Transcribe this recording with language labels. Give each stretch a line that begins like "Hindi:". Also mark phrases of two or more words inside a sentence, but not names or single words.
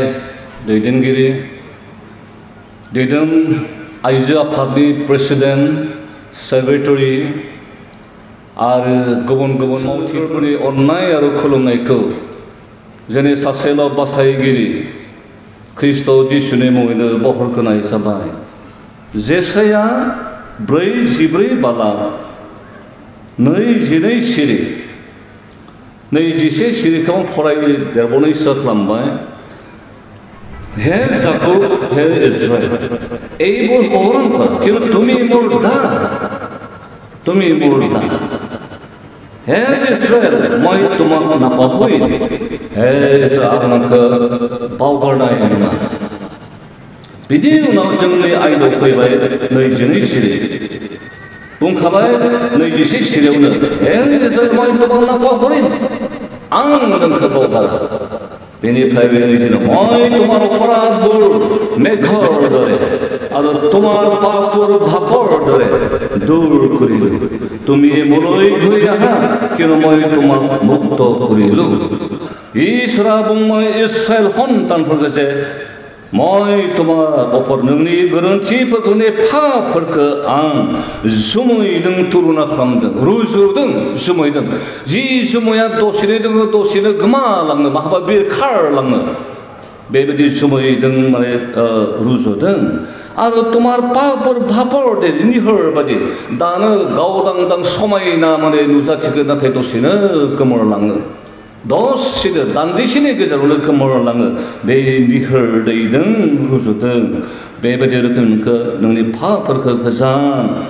Bodo: दैदेनगिरि दिदोम आइजो आफादनि प्रेसिडेन्ट सेक्रेटारि आरो गुबुन गुबुन मावथिफोरनि अननाय आरो खुलुमनायखौ जोंनि सासेल' बासायगिरि ख्रिस्ट' जिसुनि मुङैनो बावहरग्रोनाय जाबाय। जेसाया 4:14 बाला 22 सिरि 21 सिरिखौ फरायदेरबावनायसो खालामबाय।
Assamese: हे जाकुब हे इस्राएल এইবোৰ অহৰণ কৰা কিন্তু তুমি মোৰ দাস তুমি মোৰ দাস হে ইস্ৰায়েল মই তোমাক নাপাহৰি হে ইস্ৰায়েल
Bodo: नोंखौ बावगारनाय नङा। बिदि उनाव जोंनि आयदायाव फैबाय 22 सिरि बुंखाबाय 21 सिरियावनो हे इस्राएल
Assamese: মই তোমাক নাপাহৰি
Bodo: आं नोंखौ बावगारा। बेनिफ्राय बेबायदिनो
Assamese: মই তোমাৰ অপৰাধবোৰ মেঘৰ দৰে আৰু তোমাৰ পাপবোৰ ভাপৰ দৰে দূৰ কৰিলো। তুমি মোলৈ ঘূৰি আহা কিয়নো মই তোমাক মুক্ত কৰিলো।
Bodo: ঈশ্বৰে बुंबाय ইস্ৰায়েল সন্তানफोरखौ
Assamese: যে মই তোমাৰ ওপৰ
Bodo: नोंनि गोरोन्थिफोरखौ पापफोरखौ आं जुमैदों तुलना खालामदों रुजुदों जुमैदों जि जुमैया दसेनो दङ दसेनो गोमालाङो माहाबा बिरखारलाङो बेबायदि जुमैदों माने रुजुदों आरो तुम्हार पापफोर भापर दे निहर बादि दानो गावदांदां समायना माने नुजाथिगोन नाथाय दसेनो गोमोरलाङो दसेनो दान्दिसेनि गेजेरावनो गोमोरलाङो बे निहर दैदों रुजुदों बेबायदि रोखोमखौ नोंनि पापफोरखौ गोजान